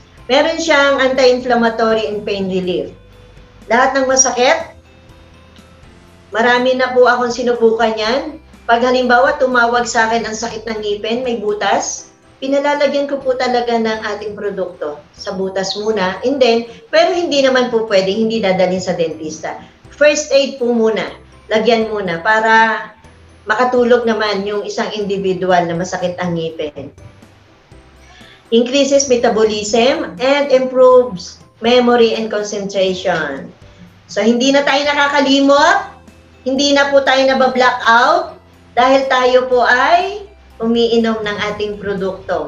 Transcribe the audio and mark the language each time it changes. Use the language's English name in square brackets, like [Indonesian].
[Filipino] Meron siyang [English] anti-inflammatory and pain relief. [Filipino] Lahat ng masakit, marami na po akong sinubukan yan. Pag halimbawa tumawag sa akin ang sakit ng ngipin, may butas, pinalalagyan ko po talaga ng ating produkto sa butas muna. And then, pero hindi naman po pwedeng, hindi dadalhin sa dentista. First aid po muna, lagyan muna para makatulog naman yung isang individual na masakit ang ngipin. [English] Increases metabolism and improves memory and concentration. [Filipino] So, hindi na tayo nakakalimot, hindi na po tayo nabablock-out dahil tayo po ay umiinom ng ating produkto.